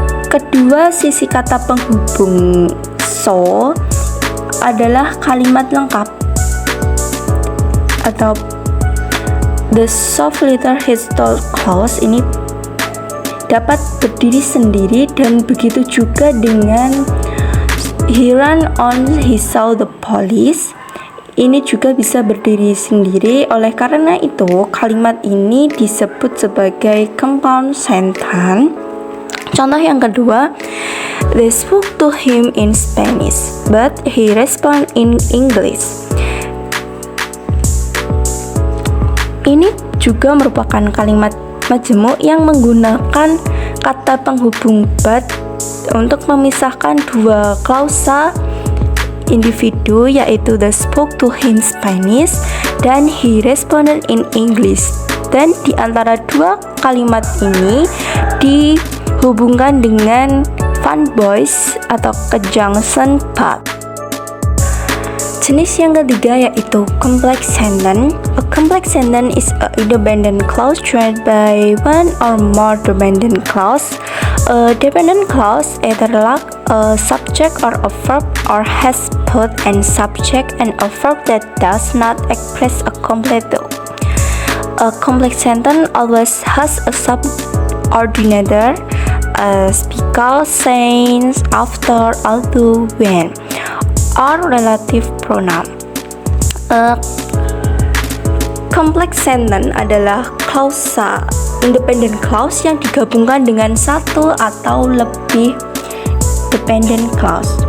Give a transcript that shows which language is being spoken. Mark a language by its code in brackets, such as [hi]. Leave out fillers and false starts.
[id] Kedua, sisi kata penghubung so adalah kalimat lengkap atau [en] the shoplifter had stole clothes [id] ini dapat berdiri sendiri, dan begitu juga dengan [en] he ran on he saw the police [id] ini juga bisa berdiri sendiri. Oleh karena itu kalimat ini disebut sebagai compound sentence. Contoh yang kedua, [en] they spoke to him in Spanish, but he responded in English. [id] Ini juga merupakan kalimat majemuk yang menggunakan kata penghubung but untuk memisahkan dua klausa individu, yaitu [en] they spoke to him Spanish [id] dan [en] he responded in English. [id] Dan di antara dua kalimat ini dihubungkan dengan fun boys atau conjunction but. Jenis yang ketiga yaitu complex sentence. [en] A complex sentence is a independent clause joined by one or more dependent clause. A dependent clause either lacks a subject or a verb or has both a subject and a verb that does not express a complete thought. A complex sentence always has a subordinator as because, since, after, although, when, or relative pronoun. [id] Complex sentence adalah klausa independent clause yang digabungkan dengan satu atau lebih dependent clause.